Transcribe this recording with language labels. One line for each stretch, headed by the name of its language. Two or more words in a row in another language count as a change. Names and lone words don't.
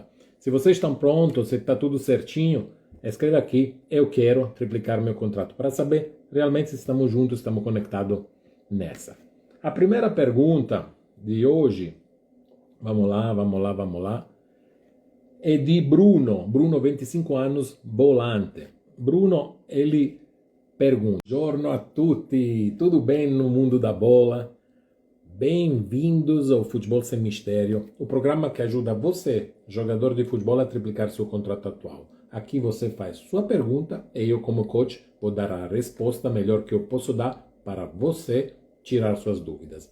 Portuguese: Se vocês estão prontos, se está tudo certinho, escreva aqui: eu quero triplicar meu contrato, para saber realmente se estamos juntos, estamos conectados nessa. A primeira pergunta de hoje, vamos lá, é de Bruno, 25 anos, volante. Bruno, ele pergunta:
Italian: Buongiorno a tutti,
Portuguese: tudo bem no mundo da bola? Bem-vindos ao Futebol Sem Mistério, o programa que ajuda você, jogador de futebol, a triplicar seu contrato atual. Aqui você faz sua pergunta e eu, como coach, vou dar a resposta melhor que eu posso dar para você tirar suas dúvidas.